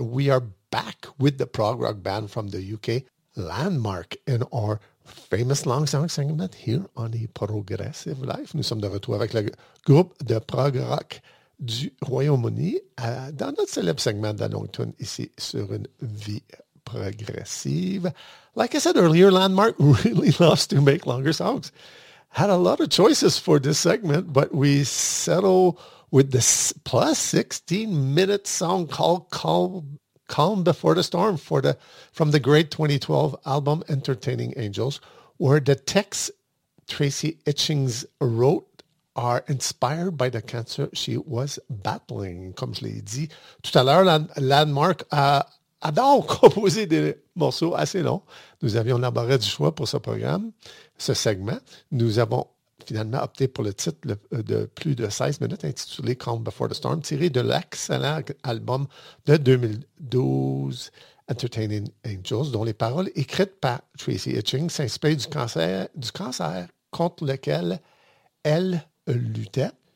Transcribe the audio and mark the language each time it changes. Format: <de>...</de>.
<en>We are back with the prog rock band from the UK, Landmark, in our famous long song segment here on the Progressive Life.</en> <fr>Nous sommes de retour avec le groupe de prog rock du Royaume-Uni dans notre célèbre segment de la longue tune ici sur une vie progressive.</fr> <en>Like I said earlier, Landmark really loves to make longer songs. Had a lot of choices for this segment, but we settle with this plus 16-minute song called Calm Before the Storm from the great 2012 album Entertaining Angels, where the text Tracy Itchings wrote are inspired by the cancer she was battling.</en> <fr>Comme je l'ai dit tout à l'heure, Landmark adore composer des morceaux assez longs. Nous avions l'embarras du choix pour ce programme, ce segment. Nous avons finalement opté pour le titre de plus de 16 minutes intitulé Calm Before the Storm, tiré de l'excellent album de 2012 Entertaining Angels, dont les paroles écrites par Tracy Itchings s'inspirent du cancer contre lequel elle luttait.</fr>